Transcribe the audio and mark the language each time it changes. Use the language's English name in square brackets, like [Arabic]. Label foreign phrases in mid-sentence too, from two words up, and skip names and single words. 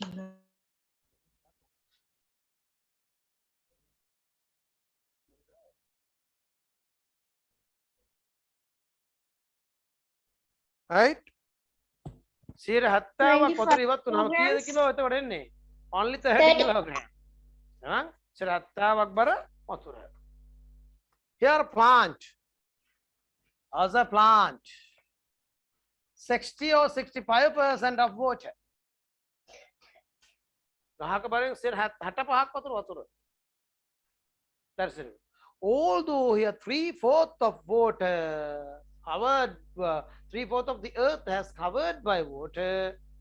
[English] Right? [Sinhala] 70ක් වතුර ඉවත් වුණාම කීයද [English] kilograms. [Sinhala] කිලෝ එතකොට එන්නේ? [English] Only 30 kilogram. [Sinhala] 70ක් බර වතුර. [English] Here plant. As a plant. 60 or 65% of water. That's it. Although here 3/4 of water covered, 3/4 of the earth has covered by water.